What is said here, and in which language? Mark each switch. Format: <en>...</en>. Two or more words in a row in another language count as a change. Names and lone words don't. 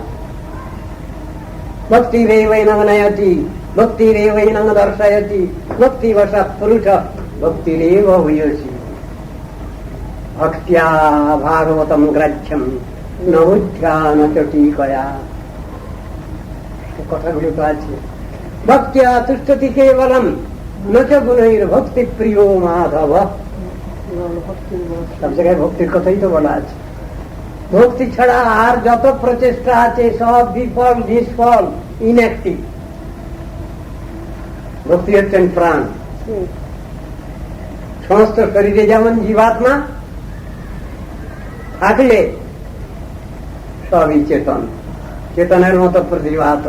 <sa>ভক্তিরেবৈনং নয়তি ভক্তিরেবৈনং দর্শয়তি ভক্তিবশঃ পুরুষঃ ভক্তিরেব ভূয়সী। ভক্ত্যা ভাগবতম গ্রাহ্যম ন বুদ্ধ্যা ন চ টিকয়া।</sa> <bn>কথাগুলো তো আছে।</bn> <sa>ভক্ত্যা তুষ্টতি কেবলম ন চ গুণৈর ভক্তি প্রিয় মাধব।</sa> <bn>সব জায়গায় ভক্তির কথাই তো বলা আছে। ভক্তি ছাড়া আর যত প্রচেষ্টা আছে সব বিফল, নিষ্ফল, ইনঅ্যাক্টিভ। ভক্তি হচ্ছেন প্রাণ। সমস্ত শরীরে যেমন জীবাত্মা থাকলে সবই চেতন, চেতনের মতো প্রতিভাত।</bn>